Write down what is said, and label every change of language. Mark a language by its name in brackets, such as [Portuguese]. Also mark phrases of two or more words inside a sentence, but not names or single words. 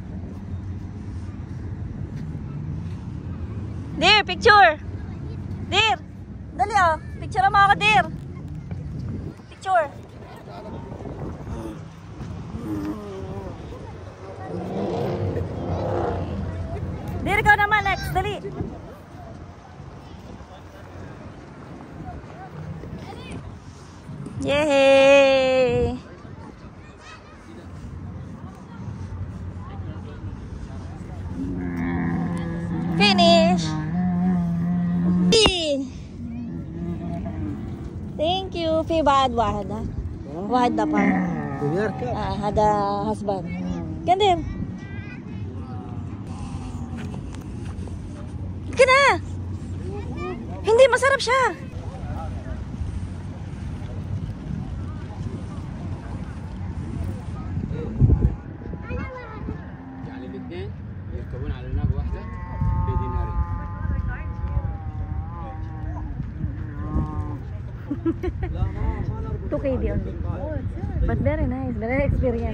[English] Dear, picture! [Filipino] Dear! Picture mo ako, dear. Picture. Dear, ikaw naman next. Dali. Yay! [English] Finish! Thank you. [Arabic] في بعد واحدة واحدة pa. هذا husband. Ganda. [Filipino] Ganda. Hindi masarap siya. [Arabic] يعني الاثنين يركبون على ناقة واحدة بدينارين. [English] 2KD only. But very nice, very experience.